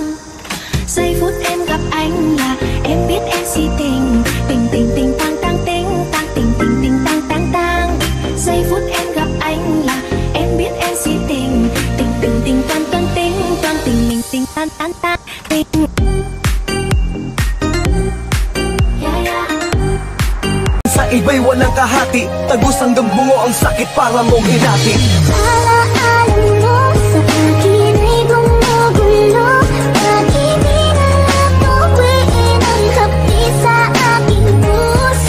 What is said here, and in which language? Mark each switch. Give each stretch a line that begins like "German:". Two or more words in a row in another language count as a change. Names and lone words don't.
Vietnamese: Giây phút em gặp anh là em biết em si tình. Tình tình tình tang tang tình tang tình tình tình tang tang tang. Giây phút em gặp anh là em biết em si tình. Tình tình tình tan tan tình tan tình mình tình tan tan tan tình.
Filipino: Sa iba'y walang kahati, tagos hanggang bungo ang sakit para mong hinati. Alam mo sa akin ay gumugulo. Pag-ibig na tuwiin ang kapi sa aking puso.